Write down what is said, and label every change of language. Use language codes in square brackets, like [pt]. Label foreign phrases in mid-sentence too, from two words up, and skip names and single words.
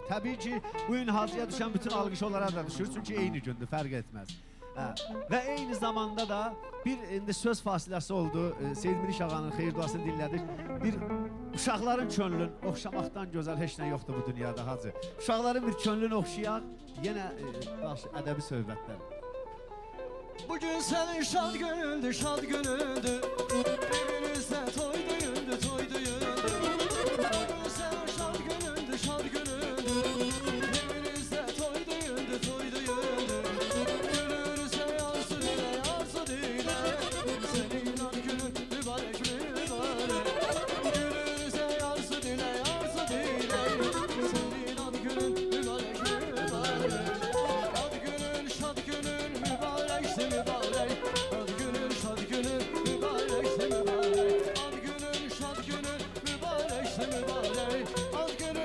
[az] Təbii ki, bu gün Hacıya düşən bütün alqış onlara da düşür, çünki eyni gündür, fərq etməz. Və eyni zamanda da bir indi söz fasiləsi oldu, Seyid Miriş ağanın xeyir duasını dinlədik. Bir uşaqların könlün oxşamaqdan gözəl heç nə yoxdur bu dünyada Hacı. Uşaqların bir könlünü oxşayaq, yenə ədəbi söhbətlər. [tr] Bugün senin şad günündü, şad günündü. Evinizde toy düğündü, toy düğündü. Bugün senin şad günündü, şad günündü. Evinizde toy düğündü, toy düğündü. Gülürse yarsı dile, yarsı dile. Senin ad günün mübarek mübarek. Gülürse yarsı dile, yarsı dile. Senin ad günün mübarek mübarek. Ad günün, şad günün mübarekse mübarek. Ad günün, şad günün mübarekse mübarek. Ad günün, şad günün mübarekse mübarek. Ad